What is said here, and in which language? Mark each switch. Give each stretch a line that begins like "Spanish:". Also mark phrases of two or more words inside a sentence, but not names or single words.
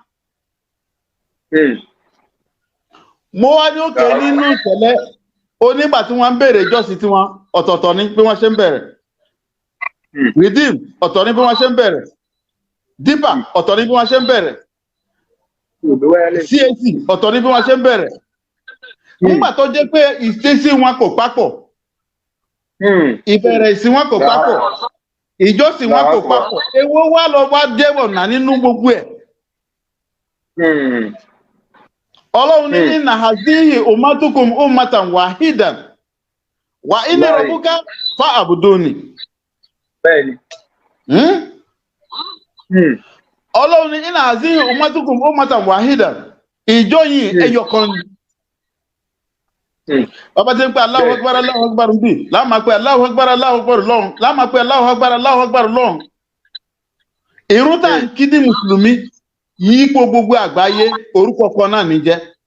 Yoruba: Mo wá ní òkè nínú ìṣẹ̀lẹ̀ onígbà tí wọ́n ń bèrè ìjọsìn tí wọ́n ọ̀tọ̀ọ̀tọ̀ ní bí wọ́n ṣe ń bẹ̀rẹ̀ redeem ọ̀tọ̀ ní bí wọ́n ṣe ń bẹ̀rẹ̀ deeper ọ̀tọ̀ ní bí wọ́n ṣe ń bẹ̀rẹ̀ CAC ọ̀tọ̀ ní bí wọ́n ṣe ń bẹ̀rẹ̀ nígbà tó jẹ́ pé ìṣesí wọn kò papọ̀ ìbẹ̀rẹ̀ ìsìn wọn kò papọ̀ ìjọsìn wọn kò papọ̀ èwo wá lọ wá jẹ́wọ̀ náà nínú gbogbo ẹ̀.
Arabic: إن هذه أمتكم أمة واحدة وإن ربك فاعبدوني.
Yoruba: Bẹ́ẹ̀ni. Ọlọ́run ní
Arabic: إن هذه أمتكم أمة واحدة
Yoruba: ìjọ yìí ẹyọkan ni. Bàbá tí ń pè
Arabic: الله أكبر الله أكبر
Yoruba: ń bì láàmà pé
Arabic: الله أكبر الله أكبر
Yoruba: lọ́hùn láàmà pé
Arabic: الله أكبر الله أكبر
Yoruba: lọ́hùn. Ìrun tá ń kí ní mùsùlùmí yípo gbogbo àgbáyé orúkọ kan náà ní jẹ́.